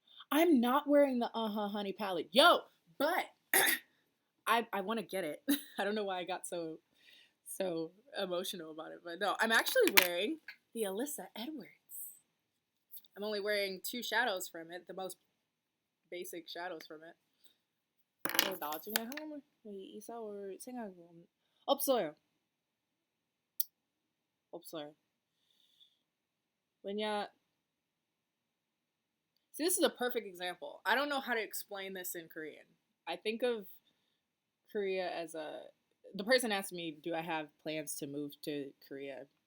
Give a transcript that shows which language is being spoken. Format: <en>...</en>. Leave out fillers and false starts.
<en>I'm not wearing the honey palette. Yo, but I want to get it. I don't know why I got so emotional about it, but no, I'm actually wearing the Alyssa Edwards. I'm only wearing two shadows from it, the most basic shadows from it.</en> <ko>나중에 한국을 이사 올 생각은 없어요. 없어요. 왜냐,</ko> <en>see, this is a perfect example. I don't know how to explain this in Korean. I think of Korea as a. The person asked me, do I have plans to move to Korea?</en>